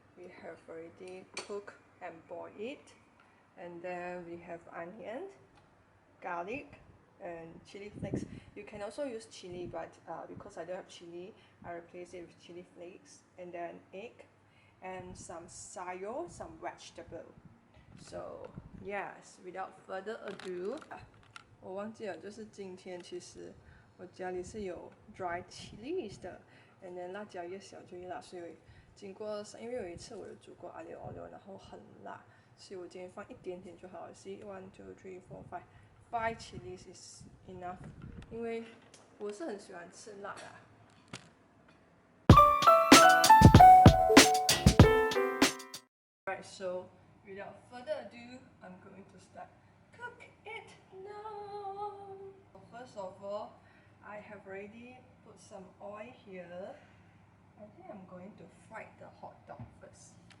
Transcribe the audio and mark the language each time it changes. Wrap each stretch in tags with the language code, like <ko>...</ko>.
<en>We have already cooked and boiled it, and then we have onion, garlic and chili flakes. You can also use chili, but because I don't have chili, I replace it with chili flakes, and then egg and some sayo, some vegetable. So yes, without further ado,</en> <zh>我忘记了，就是今天其实我家里是有</zh> <en>dry chilies</en> <zh>的 ，</zh> <en>and then</en> <zh>辣椒越小就越辣，所以经过因为有一次我有煮过阿里奥六，然后很辣，所以我今天放一点点就好了。</zh> <en>See 1, 2, 3, 4, 5 chilies is enough，</en> <zh>因为我是很喜欢吃辣的。</zh> <en>Alright, so without further ado, I'm going to start cook it now. First of all, I have already put some oil here. I think I'm going to fry the hot dog first.</en>